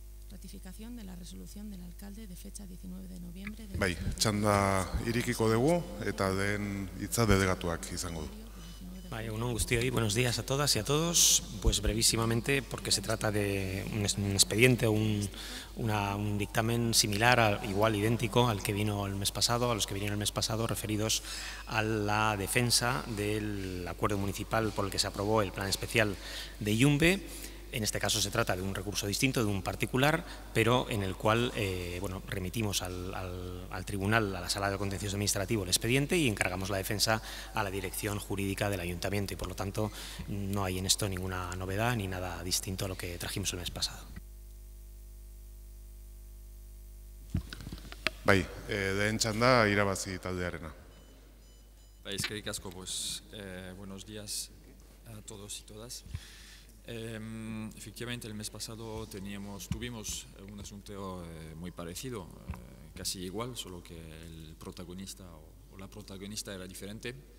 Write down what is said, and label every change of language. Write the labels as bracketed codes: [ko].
[es] Ratificación de la resolución del alcalde de fecha 19 de noviembre de... [eu] Bai, txanda irikiko dugu eta den hitza delegatuak izango du. Egunon guztioi, [es] buenos días a todas y a todos. Pues brevísimamente, porque se trata de un expediente o un dictamen similar, igual idéntico al que vino el mes pasado, a los que vinieron el mes pasado, referidos a la defensa del acuerdo municipal por el que se aprobó el plan especial de Ilunbe. En este caso se trata de un recurso distinto, de un particular, pero en el cual remitimos al tribunal, a la sala de contencioso administrativo, el expediente y encargamos la defensa a la dirección jurídica del ayuntamiento y por lo tanto no hay en esto ninguna novedad ni nada distinto a lo que trajimos el mes pasado. [eu] Bai, lehen txanda irabazi taldearena. Bai, eskerrik asko, [es] pues buenos días a todos y todas. Efectivamente, el mes pasado tuvimos un asunto muy parecido, casi igual, solo que el protagonista o la protagonista era diferente.